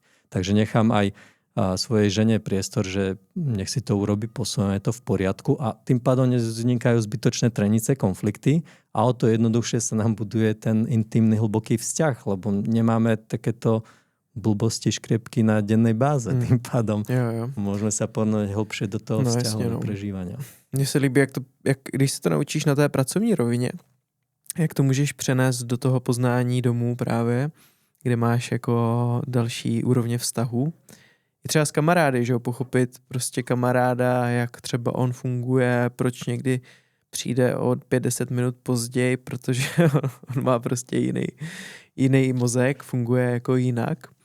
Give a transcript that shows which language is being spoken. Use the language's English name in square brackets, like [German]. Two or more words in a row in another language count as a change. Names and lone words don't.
[Slovak] Takže nechám aj svojej žene priestor, že nech si to urobí, posúvame to v poriadku a tým pádom nevznikajú zbytočné trenice, konflikty a o to jednoduchšie sa nám buduje ten intimný hlboký vzťah, lebo nemáme takéto blbosti, škriepky na dennej báze. Tým pádom môžeme sa pohnúť hlbšie do toho vzťahu prežívania. [Czech] Mně se líbí, když se to naučíš na té pracovní rovině, jak to můžeš přenést do toho poznání domů právě, kde máš jako další úrovně vztahu. I třeba s kamarády, že jo, pochopit prostě kamaráda, jak třeba on funguje, proč někdy přijde o 5-10 minut později, protože on má prostě jiný mozek, funguje jako jinak.